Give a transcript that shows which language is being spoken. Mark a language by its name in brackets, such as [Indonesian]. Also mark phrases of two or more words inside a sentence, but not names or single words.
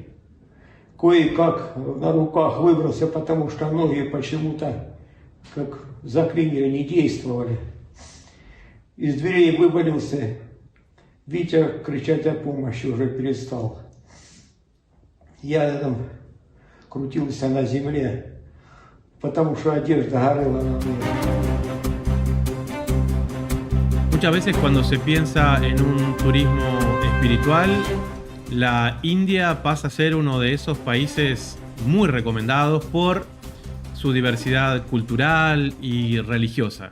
[Russian] Кое-как на руках выбрался, потому что ноги почему-то как заклинили, не действовали. Из дверей вывалился. Витя кричать о помощи уже перестал. Я там крутился на земле, потому что одежда горела на мне. [Spanish] Muchas veces cuando se piensa en un turismo espiritual, la India pasa a ser uno de esos países muy recomendados por su diversidad cultural y religiosa.